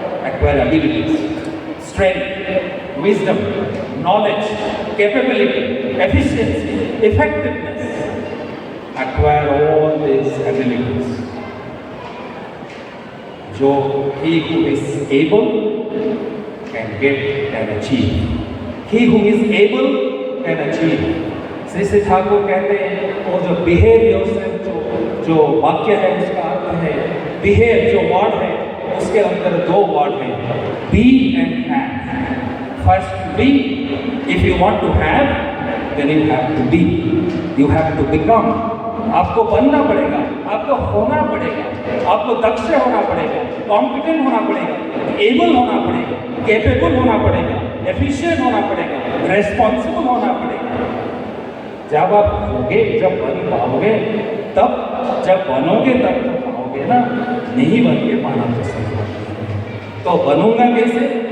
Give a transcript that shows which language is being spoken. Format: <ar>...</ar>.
<en>Acquire abilities, strength, wisdom, knowledge, capability, efficiency, effectiveness. Acquire all these abilities. जो he who is able can get, can achieve. He who is able can achieve.</en> <hi>Shri Shri Thakur कहते हैं वो जो</hi> <en>behave yourself</en> <hi>जो वाक्य है उसका अर्थ है behave, जो वर्ड है उसके अंदर 2 वर्ड हैं be and have.</hi> <en>First be, if you want to have, then you have to be. You have to become.</en> <hi>आपको बनना पड़ेगा, आपको होना पड़ेगा, आपको दक्ष होना पड़ेगा, कॉम्पिटेंट होना पड़ेगा, एबल होना पड़ेगा, कैपेबल होना पड़ेगा, एफिशिएंट होना पड़ेगा, रेस्पॉन्सिबल होना पड़ेगा। जब आप होगे, जब बन पाओगे तब, जब बनोगे तब तो पाओगे ना, नहीं बन के पाना तो संभव नहीं। तो बनूंगा कैसे?</hi>